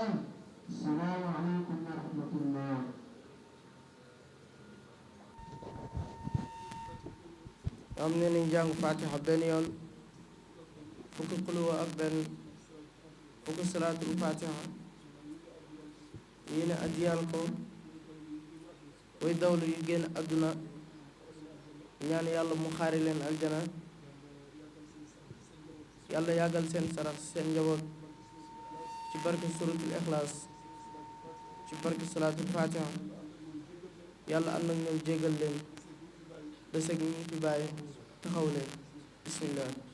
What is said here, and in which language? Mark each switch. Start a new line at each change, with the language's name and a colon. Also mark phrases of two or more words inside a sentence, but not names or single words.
Arabic: السلام عليكم ورحمة الله.
Wolof: am ne nañ jàng fatiha benn yoon fukki xuluwa ak benn fukki salaatul fatiha yéene addiyal ko way dawlu yu génn àdduna ñaan yàlla mu xaari leen aljana yàlla yàggal seen sarax seen njaboot ci barke suratul ixlaas ci barke salaatul fatiha yàlla ànd ak ñoom jéggal leen deseg ñi fi bàyyi taxaw leen bismillah.